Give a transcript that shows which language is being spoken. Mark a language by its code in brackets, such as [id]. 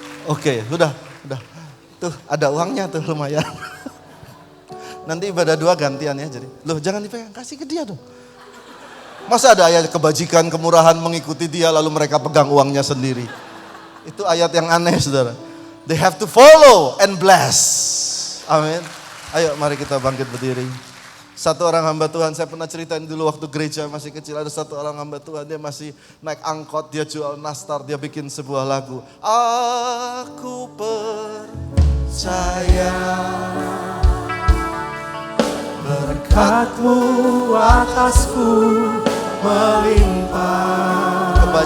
[id] Oke, udah. Tuh ada uangnya tuh lumayan. Nanti ibadah 2 gantian ya jadi. Loh jangan dipegang, kasih ke dia dong. Masa ada ayat kebajikan, kemurahan mengikuti dia lalu mereka pegang uangnya sendiri. Itu ayat yang aneh saudara. [en] They have to follow and bless. [id] Amin. Ayo mari kita bangkit berdiri. 1 orang hamba Tuhan, saya pernah ceritain dulu waktu gereja masih kecil, ada 1 orang hamba Tuhan, dia masih naik angkot, dia jual nastar, dia bikin sebuah lagu. Aku percaya berkat-Mu atasku melimpah.